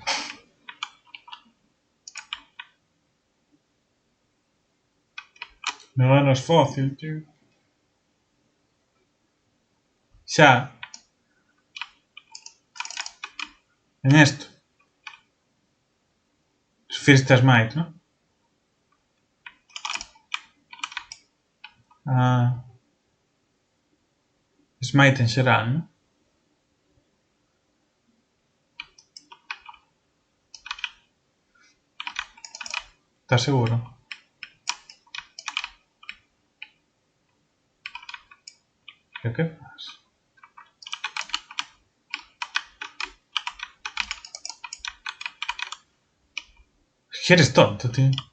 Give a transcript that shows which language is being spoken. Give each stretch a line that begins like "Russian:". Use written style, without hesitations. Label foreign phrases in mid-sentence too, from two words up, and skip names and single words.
Spanish: Me ganas fácil, tío.
Galician: Xa, en esto. First Smite, ¿no? Ah, Smite en xeral, ¿no? ¿Estás seguro? ¿Pero qué fas?
Spanish: Que eres tonto, tío.